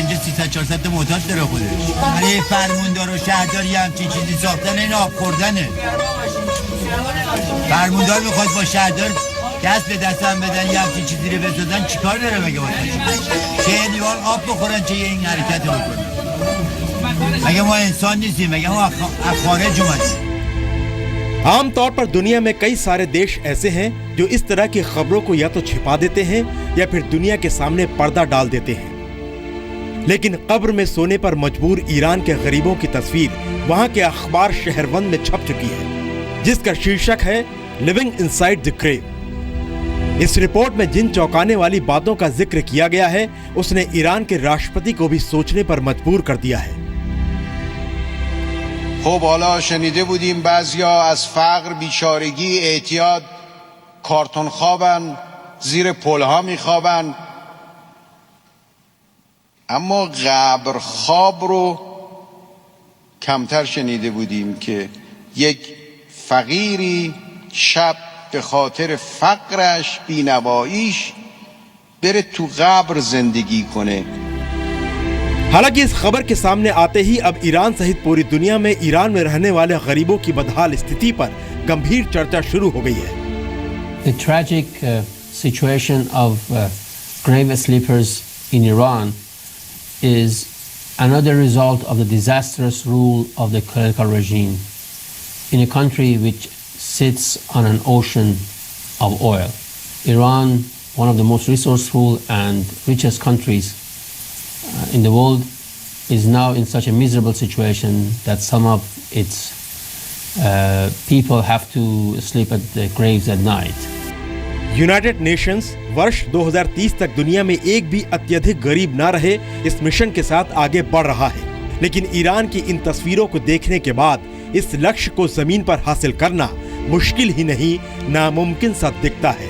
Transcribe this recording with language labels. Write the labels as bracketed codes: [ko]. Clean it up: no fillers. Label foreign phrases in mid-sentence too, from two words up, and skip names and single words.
[fa] اینجا 300-400 تا معتاد داره خودش. برای فرماندار و شهردار یه همچین چیزی ساختن این آب خوردنه. فرماندار میخواد با شهردار دست به دست هم بدن یه همچین چیزی رو بسازن، چیکار داره مگه واسه؟ چه لیوان آب بخورن چه این حرکت رو بکنن؟ مگه ما انسان نیستیم؟ مگه ما از خارج اومدیم؟ [hi] आमतौर पर दुनिया में कई सारे देश ऐसे हैं जो इस तरह की खबरों को या तो छिपा देते हैं या फिर दुनिया के सामने पर्दा डाल देते हैं, लेकिन कब्र में सोने पर मजबूर ईरान के गरीबों की तस्वीर वहां के अखबार शहरवंद में छप चुकी है, जिसका शीर्षक है लिविंग इनसाइड द ग्रेव। इस रिपोर्ट में जिन चौंकाने वाली बातों का जिक्र किया गया है उसने ईरान के राष्ट्रपति को भी सोचने पर मजबूर कर दिया है। [fa] خب حالا شنیده بودیم بعضیا از فقر، بیچارگی، اعتیاد کارتون خوابن، زیر پلها میخوابن، اما قبر خواب رو کمتر شنیده بودیم که یک فقیری شب به خاطر فقرش، بینواییش بره تو قبر زندگی کنه. [hi] हालांकि इस खबर के सामने आते ही अब ईरान सहित पूरी दुनिया में ईरान में रहने वाले गरीबों की बदहाल स्थिति पर गंभीर चर्चा शुरू हो गई है। [en] The tragic situation of grave sleepers in Iran is another result of the disastrous rule of the clerical regime in a country which sits on an ocean of oil. Iran, one of the most resourceful and richest countries in the world, is now in such a miserable situation that some of its people have to sleep at the graves at night. [hi] यूनाइटेड नेशंस वर्ष 2030 तक दुनिया में एक भी अत्यधिक गरीब ना रहे इस मिशन के साथ आगे बढ़ रहा है, लेकिन ईरान की इन तस्वीरों को देखने के बाद इस लक्ष्य को जमीन पर हासिल करना मुश्किल ही नहीं, नामुमकिन सा दिखता है।